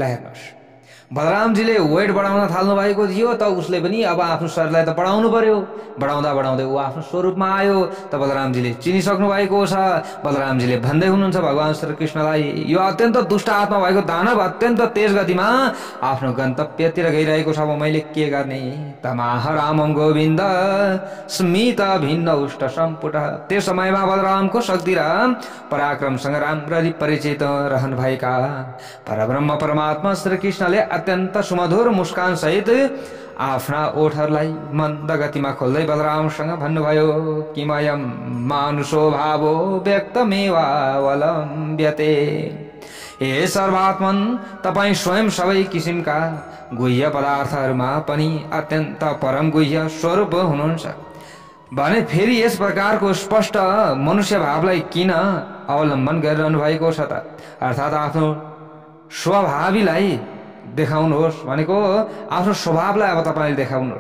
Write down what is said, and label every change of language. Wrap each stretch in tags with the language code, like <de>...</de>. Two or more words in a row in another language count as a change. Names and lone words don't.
<ne>ल हेर्नुहोस्, बलरामजीले वेट बढाउन थाल्नु भएको थियो त उसले पनि अब आफ्नो शरीरलाई त बढाउनु पर्यो। बढाउँदा बढाउँदै ऊ आफ्नो स्वरूपमा आयो त बलरामजीले चिनिसक्नु भएको छ। बलरामजीले भन्दै हुनुहुन्छ भगवान श्री कृष्णलाई, यो अत्यन्त दुष्ट आत्मा भएको दानव अत्यन्त तेज गतिमा आफ्नो गन्तव्यतिर गइरहेको छ, अब मैले के गर्ने।</ne> <sa>तमाह रामं गोविन्द स्मित भिन्न उष्ट सम्पुट।</sa> <ne>त्यस समयमा बलरामको शक्ति र पराक्रमसँग राम्ररी परिचित रहनु भएका परब्रह्म परमात्मा श्री कृष्णले अत्यन्त सुमधुर मुस्कान सहित आफ्ना ओठहरूलाई मन्द गतिमा खोल्दै बलरामसँग भन्नुभयो,</ne> <sa>किमयं मानुषो भावो व्यक्तमेवावलम्ब्यते।</sa> <ne>हे सर्वात्मन, तपाईँ स्वयं सबै किसिमका गुह्य पदार्थहरूमा पनि अत्यन्त परम गुह्य स्वरूप हुनुहुन्छ भने फेरि यस प्रकारको स्पष्ट मनुष्य भावलाई किन अवलम्बन गरिरहनु भएको छ त? अर्थात् आफ्नो स्वभावीलाई देखाउनुहोस् भनेको आफ्नो स्वभावलाई अब तपाईले देखाउनुहोस्।</ne>